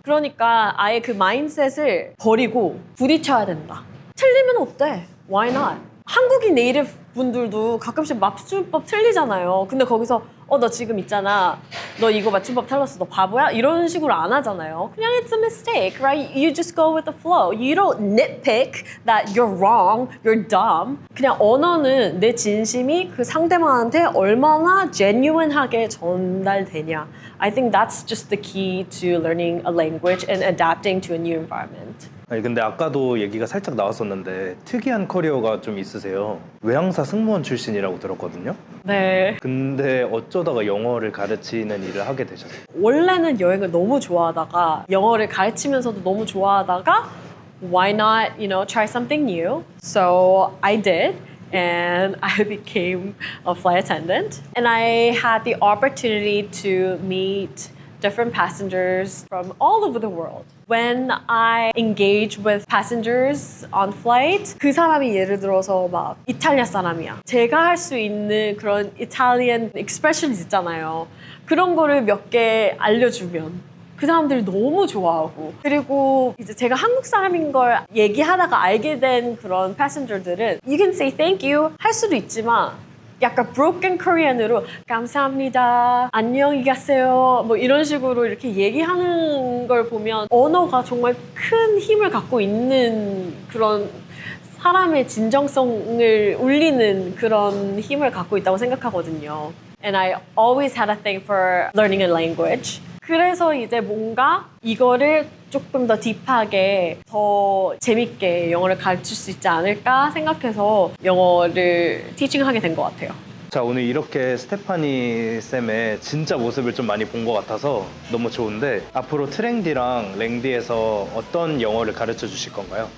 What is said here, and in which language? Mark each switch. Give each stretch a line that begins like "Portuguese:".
Korean: 그러니까 아예 그 마인드셋을 버리고 부딪혀야 된다. 틀리면 어때?
English: Why not?
Korean: 한국인 네이티브 분들도 가끔씩 맞춤법 틀리잖아요. 근데 거기서 너 지금 있잖아. 너 이거 맞춤법 틀렸어. 너 바보야? 이런 식으로 안 하잖아요. 그냥
English: it's a mistake, right? You just go with the flow. You don't nitpick that you're wrong, you're dumb.
Korean: 그냥 언어는 내 진심이 그 상대방한테 얼마나 genuine하게 전달되냐.
English: I think that's just the key to learning a language and adapting to a new environment.
Korean: 아니 근데 아까도 얘기가 살짝 나왔었는데 특이한 커리어가 좀 있으세요. 외항사 승무원 출신이라고 들었거든요. 네. 근데 어쩌다가 영어를 가르치는 일을 하게 되셨어요? 원래는 여행을 너무 좋아하다가 영어를 가르치면서도 너무 좋아하다가
English: why not, try something new? So I did. And I became a flight attendant. And I had the opportunity to meet different passengers from all over the world. When I engage with passengers on flight,
Korean: 그 사람이 예를 들어서 막 이탈리아 사람이야. 제가 할 수 있는 그런 Italian expressions 있잖아요. 그런 거를 몇 개 알려주면 그 사람들이 너무 좋아하고, 그리고 이제 제가 한국 사람인 걸 얘기하다가 알게 된 그런 패신저들은
English: You can say thank you
Korean: 할 수도 있지만 약간
English: broken Korean
Korean: 으로 감사합니다, 안녕히 가세요 뭐 이런 식으로 이렇게 얘기하는 걸 보면 언어가 정말 큰 힘을 갖고 있는 그런 사람의 진정성을 울리는 그런 힘을 갖고 있다고 생각하거든요.
English: And I always had a thing for learning a language.
Korean: 그래서 이제 뭔가 이거를 조금 더 딥하게 더 재밌게 영어를 가르칠 수 있지 않을까 생각해서 영어를 티칭하게 된 것 같아요. 자, 오늘 이렇게 스테파니 쌤의 진짜 모습을 좀 많이 본 것 같아서 너무 좋은데 앞으로 트랭디랑 랭디에서 어떤 영어를 가르쳐 주실 건가요?